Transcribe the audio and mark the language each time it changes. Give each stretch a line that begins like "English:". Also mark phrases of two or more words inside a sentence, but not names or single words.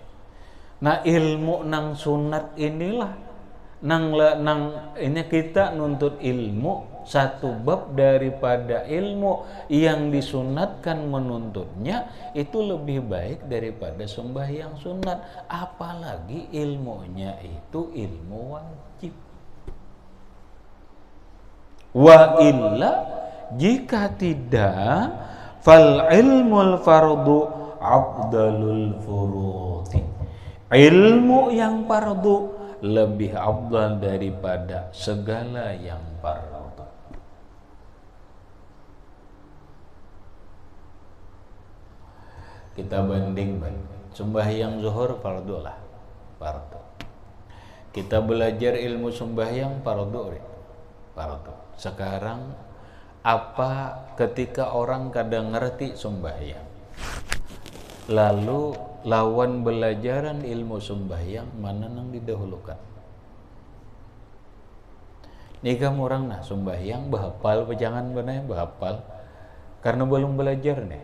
Banjar: Nah ilmu nang sunat inilah nang ini kita nuntut ilmu satu bab daripada ilmu yang disunatkan menuntutnya itu lebih baik daripada sembahyang sunat, apalagi ilmunya itu ilmu wajib.
Arabic: وإلا
Banjar: jika tidak
Arabic: فالعلم الفرض أفضل الفروض.
Banjar: Ilmu yang fardu lebih afdal daripada segala yang fardu. Kita banding sembahyang zuhur fardu lah, fardu. Kita belajar ilmu sembahyang fardu. Sekarang apa ketika orang kadang ngerti sembahyang, lalu lawan belajaran ilmu sembahyang mana nang didahulukan? Nikah orang nah sembahyang bahapal pejangan benar bahapal karena belum belajar nih.